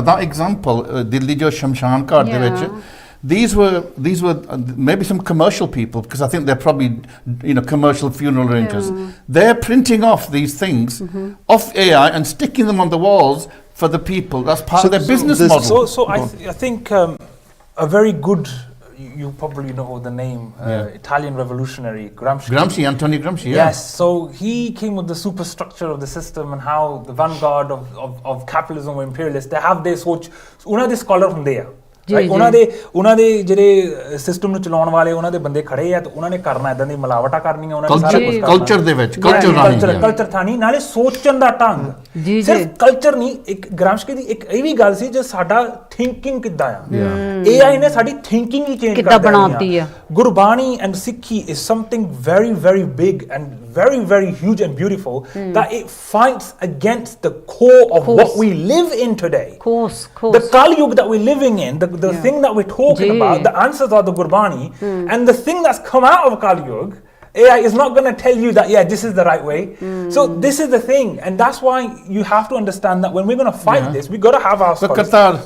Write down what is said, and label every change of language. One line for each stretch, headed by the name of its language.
English: That example, Delhi
Punjabi: jo Shamshan Ghat de vich,
English: these were maybe some commercial people, because I think they're probably commercial funeral arrangers. They're printing off these things off AI and sticking them on the walls for the people. That's part of their business model. So I think a very good, you probably know the name, Italian revolutionary, Gramsci. Antonio Gramsci, yeah. Yes, so he came with the superstructure of the system and how the vanguard of capitalism or imperialists, they have their soch,
Punjabi: una de scholar ਹੁੰਦੇ ਆ ਉਹਨਾਂ ਦੇ ਜਿਹੜੇ system ਨੂੰ ਚਲਾਉਣ ਵਾਲੇ ਉਹਨਾਂ ਦੇ ਬੰਦੇ ਖੜੇ ਆ ਤੇ ਉਹਨਾਂ ਨੇ ਕਰਨਾ ਇਦਾਂ ਦੀ ਮਿਲਾਵਟਾਂ ਕਰਨੀਆਂ ਉਹਨਾਂ ਨੇ ਸਾਰਾ ਕੁਝ ਕਰਨਾ ਕਲਚਰ ਦੇ ਵਿੱਚ ਕਲਚਰ ਥਾਣੀ ਨਾਲੇ ਸੋਚਣ ਦਾ ਢੰਗ ਸਿਰਫ ਕਲਚਰ ਨਹੀਂ ਇੱਕ ਗ੍ਰਾਮਸਕੀ ਦੀ ਇੱਕ ਇਹ ਵੀ ਗੱਲ ਸੀ ਜੋ ਸਾਡਾ ਥਿੰਕਿੰਗ ਕਿੱਦਾਂ ਆ AI ਨੇ ਸਾਡੀ ਥਿੰਕਿੰਗ ਹੀ ਚੇਂਜ ਕਰ ਦਿੱਤੀ ਆ ਗੁਰਬਾਣੀ
English: And Sikhi is something very very big and very, very huge and beautiful, that it fights against the core of what we live in today. The Kali Yuga that we're living in, the thing that we're talking about, the answers are the Gurbani, and the thing that's come out of Kali Yuga, AI is not going to tell you that, this is the right way. So this is the thing, and that's why you have to understand that when we're going to fight this, we've got to have our scholars.